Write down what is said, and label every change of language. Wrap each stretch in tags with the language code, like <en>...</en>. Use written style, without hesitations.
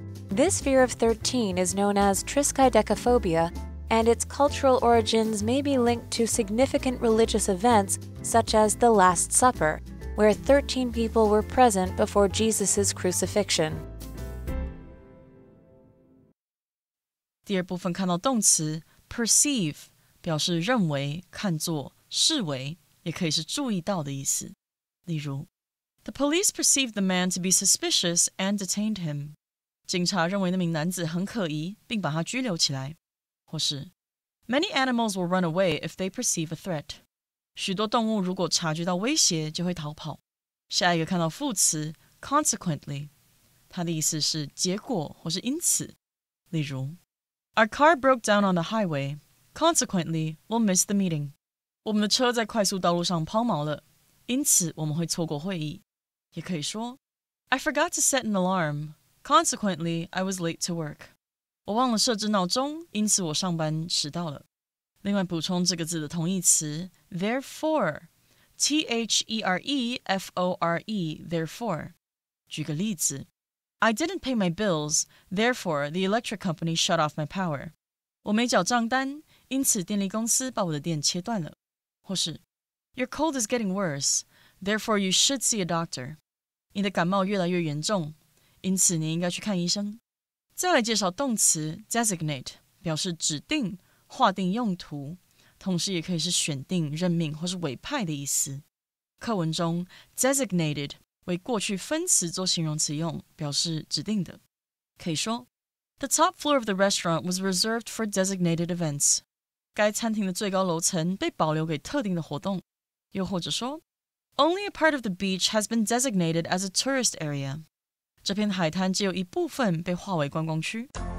<en>This fear of 13 is known as triskaidekaphobia, and its cultural origins may be linked to significant religious events such as the Last Supper, where 13 people were present before Jesus' crucifixion.</en> <zh>第二部分看到动词 perceive 表示认为、看作、视为，也可以是注意到的意思。例如</zh> <en>The police perceived the man to be suspicious and detained him.</en> <zh>警察认为那名男子很可疑，并把他拘留起来。或是</zh> <en>Many animals will run away if they perceive a threat.</en> <zh>许多动物如果察觉到威胁，就会逃跑。下一个看到副词 consequently， 它的意思是结果或是因此。例如</zh> <en>Our car broke down on the highway. Consequently, we'll miss the meeting.</en> <zh>我们的车在快速道路上抛锚了，因此我们会错过会议。也可以说</zh> <en>I forgot to set an alarm. Consequently, I was late to work.</en> <zh>我忘了设置闹钟，因此我上班迟到了。另外补充这个字的同义词 therefore, T-H-E-R-E-F-O-R-E, therefore. 举个例子</zh> <en>I didn't pay my bills, therefore the electric company shut off my power.</en> <zh>我没缴账单，因此电力公司把我的电切断了。或是</zh> <en>Your cold is getting worse, therefore you should see a doctor.</en> <zh>你的感冒越来越严重，因此你应该去看医生。再来介绍动词 designate， 表示指定、划定用途，同时也可以是选定、任命或是委派的意思。课文中 designated 为过去分词做形容词用，表示指定的。可以说</zh> <en>The top floor of the restaurant was reserved for designated events.</en> <zh>该餐厅的最高楼层被保留给特定的活动。又或者说</zh> <en>Only a part of the beach has been designated as a tourist area.</en> <zh>这片海滩只有一部分被划为观光区。</zh>